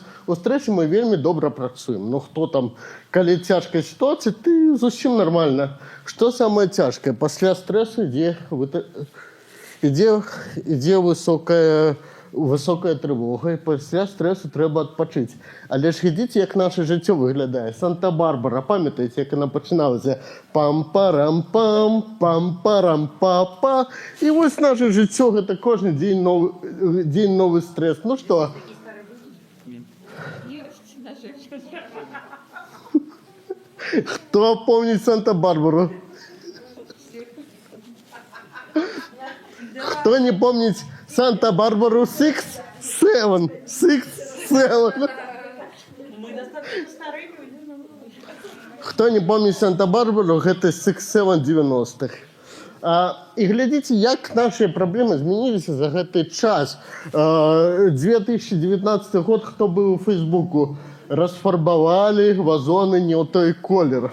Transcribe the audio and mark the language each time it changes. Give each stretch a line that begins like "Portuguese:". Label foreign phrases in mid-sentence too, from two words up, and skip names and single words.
Belarusian: У стрэсе мы вельмі добра працуем. Ну, хто там, калі цяжкая сітуацыя, ты зусім нармальна. Што самае цяжкае? Пасля стрэсу ідзе высокая трывога, і пасля стрэсу трэба адпачыць. Але ж глядзіце, як наша жыццё выглядае. Санта-Барбара, памятаеце, як яна пачыналася? Пам-парам-пам, пам-парам-па-па. І вось наша жыццё, гэта кожны дзень новы стрэс. Ну што? Хто помніць Санта-Барбару? Хто не помніць Санта-Барбару 6-7?
Russian: Мы достаточно старые люди.
Belarusian: Хто не помніць Санта-Барбару, гэта 6-7 90-х. І глядзіце, як нашыя праблемы змяніліся за гэты час. 2019 год, хто быў у Фейсбуку, расфарбавалі вазоны не ў той колер.